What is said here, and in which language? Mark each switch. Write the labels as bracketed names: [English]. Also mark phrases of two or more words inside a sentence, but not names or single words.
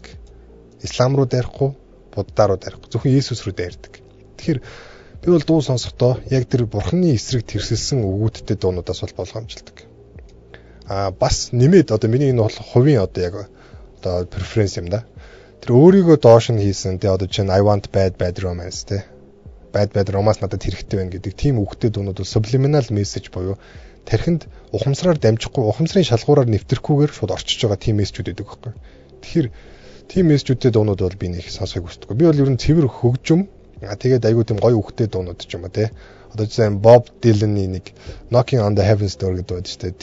[Mongolian] Ислам руу дайрахгүй, Будда руу дайрахгүй, зөвхөн Есүс рүү дайрдаг. Тэгэхээр би бол дуу сонсохдоо яг тэр бурхны эсрэг тэрсэлсэн өгүүдтэй дуунуудаас бол болгоомжлдог. Бас нэмээд одоо миний энэ бол хувийн одоо яг одоо преференс юм да. Тэр өөрийгөө доош нь хийсэн тэ одоо чинь [English] I want bad romance [Mongolian] тэ. [English] Bad romance [Mongolian] надад хэрэгтэй байна гэдэг тийм үгтэй дуунууд бол [English] subliminal message [Mongolian] буюу тархинд ухамсараар дамжихгүй, ухамсарын шалгуураар нэвтрэхгүйгээр шууд орчиж байгаа тийм мессежүүд байдаг байхгүй. Тэгэхээр тийм мессежүүдтэй дуунууд бол би нэг сонсохыг хүсдэг. Би бол ер нь цэвэр хөгжим тэгээд айгүй тийм гоё үгтэй дуунууд ч юм уу те. Одоо жишээ нь Bob Dylan-ийн нэг Knocking on the Heaven's Door гэдэг байдаг шүү дээ.